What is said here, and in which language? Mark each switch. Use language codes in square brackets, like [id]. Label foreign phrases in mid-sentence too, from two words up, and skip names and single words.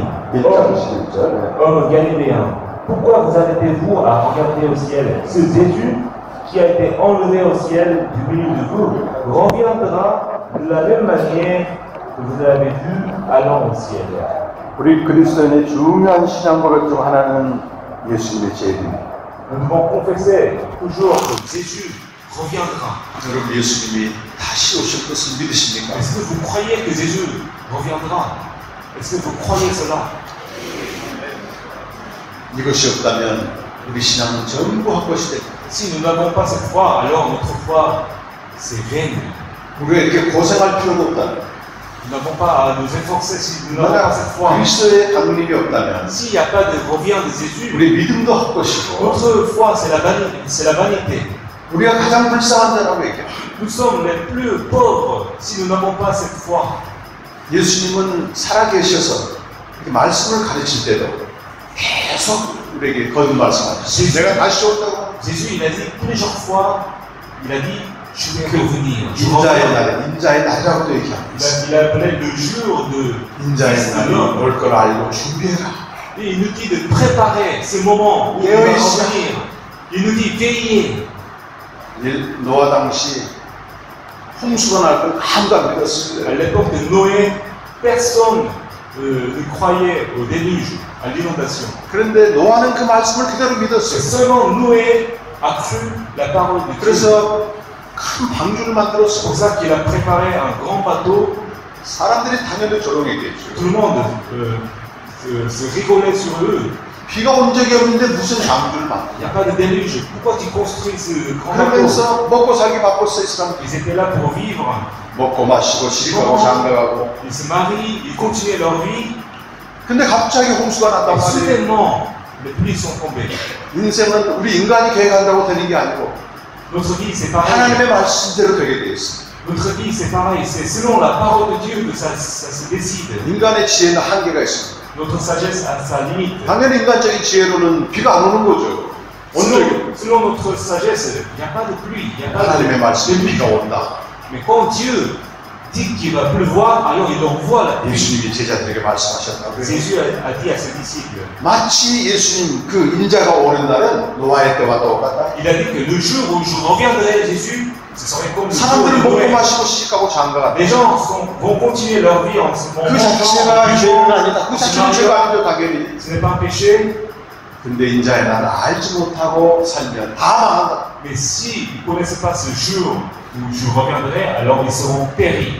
[ko] 1장 11절. [fr] Hommes galiléens, pourquoi vous arrêtez-vous à regarder au ciel? Ce Jésus qui a été enlevé au ciel du milieu de vous reviendra de la même manière que vous l'avez vu allant au ciel. [ko] 우리 그리스도인의 중요한 신앙 고백 중 하나는 예수님의 재림입니다. [fr] Nous devons confesser toujours que Jésus reviendra. [ko] 여러분 예수님이 다시 오실 것을 믿으십니까? [fr] Est-ce que vous croyez que Jésus reviendra? Est-ce que vous croyez cela? [ko] 이것이 없다면 우리 신앙은 전부 헛것이 됩니다. [fr] Si nous n'avons pas cette foi, alors notre foi, c'est vaine. [ko] 우리가 이렇게 고생할 필요가 없다. [fr] Nous n'avons pas à nous efforcer si nous n'avons pas cette foi. [ko] 그리스도의 강림이 없다면 [fr] S'il n'y a pas de revient de Jésus, [ko] 우리 믿음도 헛것이고 [fr] notre foi, c'est la vanité. [ko] 우리가 가장 불쌍한 자라고 얘기해요. [fr] Nous sommes les plus pauvres si nous n'avons pas cette foi. [ko] 예수님은 살아계셔서 이렇게 말씀을 가르칠 때도 계속 우리에게 거듭 말씀하셨어요. 내가 다시 온다고. [fr] Jésus, il a dit plusieurs fois, il a dit, je vais revenir. [ko] 인자의 날, 인자의 날이라고도 얘기합니다. [fr] Il appelait le jour de [ko] 인자의 날이 올 걸 알고 준비해라. [fr] Et il nous dit de préparer ce moment où il va revenir. Il nous dit veillez. [ko] 노아 당시 홍수가 날 걸 아무도 안 믿었습니다. [fr] À l'époque de Noé, personne ne croyait au déluge, à l'inondation. [ko] 그런데 노아는 그 말씀을 그대로 믿었어요. [fr] Seulement Noé a cru la parole de Dieu. [ko] 그래서 큰 방주를 [fr] C'est [ko] 만들었어. [fr] pour ça qu'il a préparé un grand bateau. [ko] 사람들이 당연히 조롱했겠죠. [fr] Tout le monde se rigolait sur eux. [ko] 비가 온 적이 없는데 무슨 방주를 만들어? [fr] Il n'y a pas de déluge. Pourquoi tu construis ce grand bateau? [ko] 그러면서 먹고 살기 바빴어 이 사람. [fr] Ils étaient là pour vivre. [ko] 먹고 마시고 시집가고 장가가고. [fr] Ils se marient, ils continuaient leur vie. [ko] 근데 갑자기 홍수가 났단 [fr] Et [ko] 말이에요. [fr] soudainement, les pluies sont tombées. [ko] 인생은 우리 인간이 계획한다고 되는 게 아니고 [fr] Notre vie, c'est pareil. [ko] 하나님의 말씀대로 되게 돼 있어. [fr] Notre vie, c'est pareil. C'est selon la parole de Dieu que ça se décide. [ko] 인간의 지혜는 한계가 있습니다. [fr] Notre sagesse a sa limite. [ko] 당연히 인간적인 지혜로는 비가 안 오는 거죠. [fr] Selon notre sagesse, il n'y a pas de pluie, il n'y a pas [ko] 하나님의 [fr] de [ko] 말씀이 [fr] pluie. [ko] 비가 온다. [fr] Mais quand Dieu dit qu'il va pleuvoir, alors il envoie la pluie. [ko] 예수님이 제자들에게 말씀하셨다고요. [fr] Jésus a dit à ses disciples. [ko] 마치 예수님 그 인자가 오는 날은 노아의 때와 똑같다. [fr] Il a dit que le jour où je reviendrai, Jésus, ce serait comme le jour [ko] 사람들은 [fr] de [ko] 먹고 [fr] Noël. [ko] 마시고 시집가고 장가가. [fr] Les gens vont continuer leur vie en ce moment. [ko] 그 자체가 죄는 아니다. 그 자체는 죄가 아니죠 당연히. [fr] Ce n'est pas un péché. [ko] 근데 인자의 날을 알지 못하고 살면 다 망한다. [fr] Mais s'ils ne connaissaient pas ce jour où je reviendrai, alors ils seront péris.